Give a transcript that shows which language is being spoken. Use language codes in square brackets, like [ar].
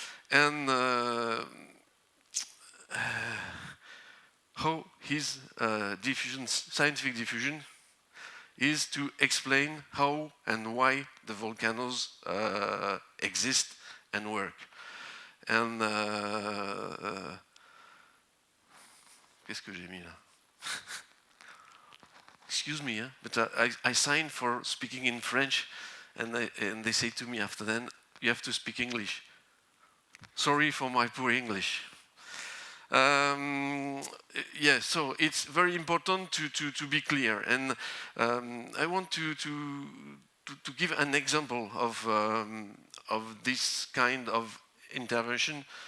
[en] And how his diffusion, scientific diffusion, is to explain how and why the volcanoes exist and work. [fr] And qu'est-ce que j'ai mis là? [en] Excuse me, but I signed for speaking in French, and they say to me after then, you have to speak English. Sorry for my poor English. Yeah, so it's very important to be clear, and I want to give an example of this kind of intervention.